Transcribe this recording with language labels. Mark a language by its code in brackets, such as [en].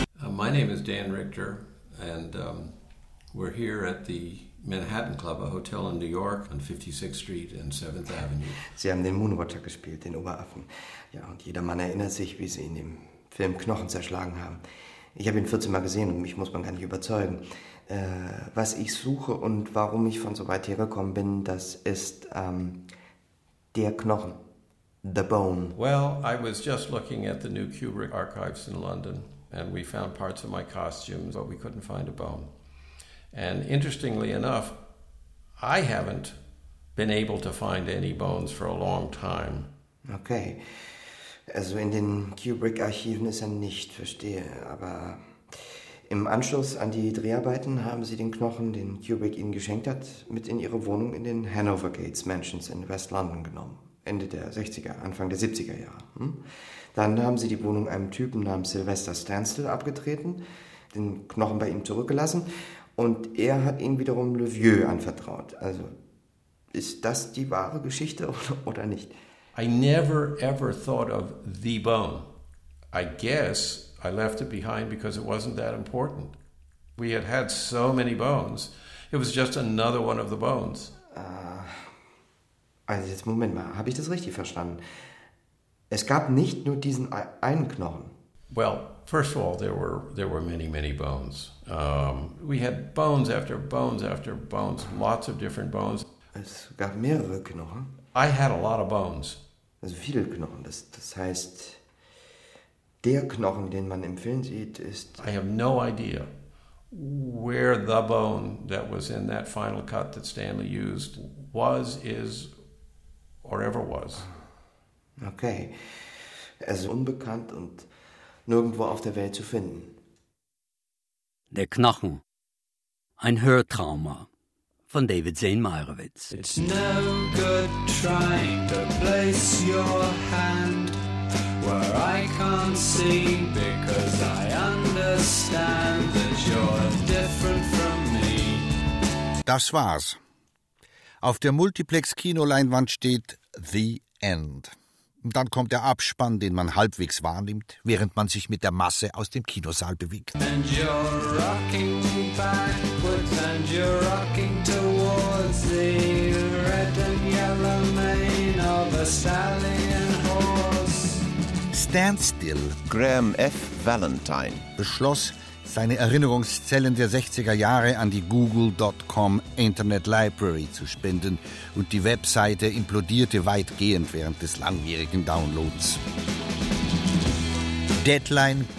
[en] My name is Dan Richter and we're here at the Manhattan Club, a hotel in New York on 56th Street and 7th Avenue. [de] Sie haben den Moonwatcher gespielt, den Oberaffen. Ja, und jedermann erinnert sich, wie Sie ihn im Film Knochen zerschlagen haben. Ich habe ihn 14 Mal gesehen und mich muss man gar nicht überzeugen. Was ich suche und warum ich von so weit hergekommen bin, das ist der Knochen, [en] the bone. Well, I was just looking at the new Kubrick archives in London and we found parts of my costumes, but we couldn't find a bone. And interestingly enough, I haven't been able to find any bones for a long time. [de] Okay, also in den Kubrick-Archiven ist er nicht, verstehe. Aber im Anschluss an die Dreharbeiten haben Sie den Knochen, den Kubrick Ihnen geschenkt hat, mit in Ihre Wohnung in den Hanover Gates Mansions in West London genommen. Ende der 60er, Anfang der 70er Jahre. Dann haben Sie die Wohnung einem Typen namens Sylvester Stansel abgetreten, den Knochen bei ihm zurückgelassen und er hat ihn wiederum Le Vieux anvertraut. Also ist das die wahre Geschichte oder nicht? [en] I never ever thought of the bone. I guess I left it behind because it wasn't that important. We had had so many bones. It was just another one of the bones. [de] Also jetzt Moment mal, habe ich das richtig verstanden? Es gab nicht nur diesen einen Knochen. [en] Well, first of all, there were many, many bones. We had bones after bones after bones, lots of different bones. [de] Es gab mehrere Knochen. [en] I had a lot of bones. [de] Also viele Knochen. Das heißt, der Knochen, den man im Film sieht, ist. [en] I have no idea where the bone that was in that final cut that Stanley used was, is, or ever was. Okay. [de] Also unbekannt und nirgendwo auf der Welt zu finden. Der Knochen. Ein Hörtrauma. Von David Zane Meyerowitz. [en] It's no good trying to place your hand where I can't see, because I understand that you're different from me. [de] Das war's. Auf der Multiplex-Kinoleinwand steht The End. Dann kommt der Abspann, den man halbwegs wahrnimmt, während man sich mit der Masse aus dem Kinosaal bewegt. [en] And you're rocking backwards and you're rocking towards the red and yellow mane of a stallion horse. Stand Still. [de] Graham F. Valentine beschloss, seine Erinnerungszellen der 60er Jahre an die Google.com Internet Library zu spenden. Und die Webseite implodierte weitgehend während des langwierigen Downloads. [en] Deadline